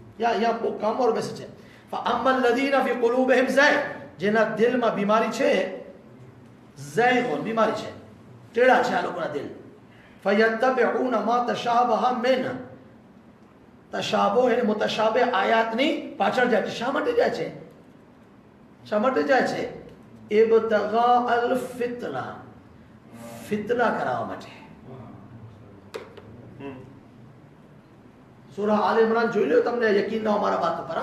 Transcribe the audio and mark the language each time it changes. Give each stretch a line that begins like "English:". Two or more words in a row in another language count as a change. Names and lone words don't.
Gujarati: યા કામ ઓર બેસે છે.
Arabic: فَأَمَّا الَّذِينَ فِي قُلُوبِهِمْ زَيْغٌ,
Gujarati: જેના દિલમાં બીમારી છે, ઝૈગુન બીમારી છે, ટેડા છે આ લોકોના દિલ.
Arabic: فَيَتَّبِعُونَ مَا تَشَابَهَ مِنْهُ,
Gujarati: તશાબો એટલે મુતશાબિહ આયાતની પાછળ જાય છે. શા માટે જાય છે? શા માટે જાય છે?
Arabic: ابتغاء الفتنة,
Gujarati: ફિતના કરાવવા માટે. સૂરા આલ ઇમરાન જોઈ લો, તમને યકીન ના અમારા વાત પર.